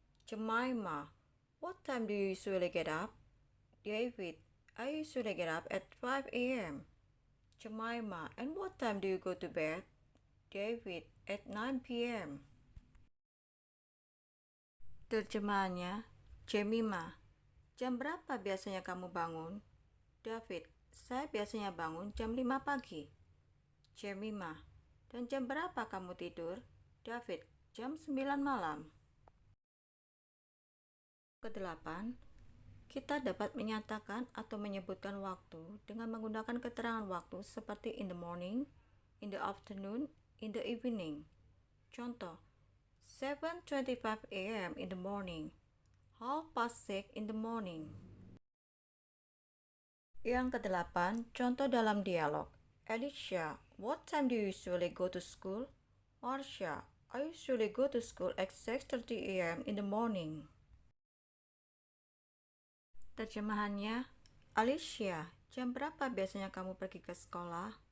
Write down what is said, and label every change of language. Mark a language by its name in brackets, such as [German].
[English] Jemima, what time do you usually get up? David, I usually get up at 5 AM. Jemima, and what time do you go to bed? David, at 9 PM. [Indonesian] Terjemahannya, Jemima, jam berapa biasanya kamu bangun? David, saya biasanya bangun jam 5 pagi. Jemima, dan jam berapa kamu tidur? David, jam 9 malam. Kedelapan, kita dapat menyatakan atau menyebutkan waktu dengan menggunakan keterangan waktu seperti [English] in the morning, in the afternoon, in the evening. Contoh, 7:25 AM in the morning, 6:30 in the morning. [Indonesian] Yang kedelapan, contoh dalam dialog. Alicia, [English] what time do you usually go to school? Marcia, I usually go to school at 6:30 AM in the morning. [Indonesian] Terjemahannya, Alicia, jam berapa biasanya kamu pergi ke sekolah?